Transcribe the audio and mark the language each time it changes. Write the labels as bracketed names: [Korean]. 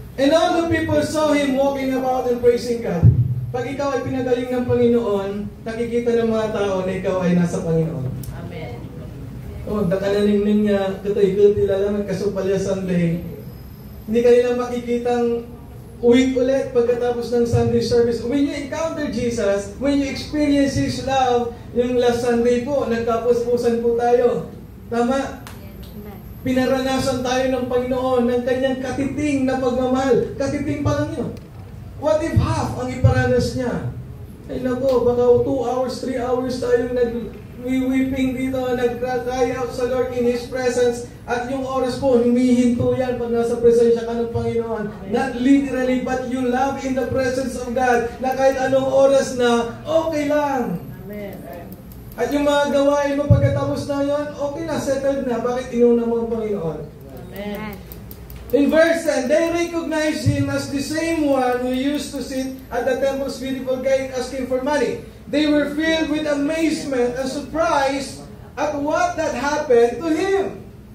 [English] And all the people saw him walking about and praising God. [Filipino] Pag ikaw ay pinagaling ng Panginoon, nakikita ng mga tao na ikaw ay nasa Panginoon. Amen. Dakananingning niya, katoy-katoy lang, kasupalya Sunday. Hindi kanila makikitang week ulit pagkatapos ng [English] Sunday service. When you encounter Jesus, when you experience His love, yung last Sunday po, [Filipino] nagkapuspusan po tayo. Tama? Pinaranasan tayo ng Panginoon ng kanyang katiting na pagmamahal. Katiting pa lang yun. [English] What if half [Filipino] ang iparanas niya? Ay nako, baka 2 hours, 3 hours tayong nag-weeping dito, nag-cry out sa Lord [English] in His presence. [Filipino] At yung oras po, humihinto yan pag nasa presensya ka ng Panginoon. [English] Not literally, but you love in the presence of God [Filipino] na kahit anong oras na, okay lang. [English] Amen. [Filipino] At yung mga gawain mo pagkatapos na yun, okay na, settled na. Bakit inuna mo ang Panginoon? Amen. [English] In verse 10, they recognized Him as the same one who used to sit at the temple's beautiful gate asking for money. They were filled with amazement and surprise at what that happened to Him.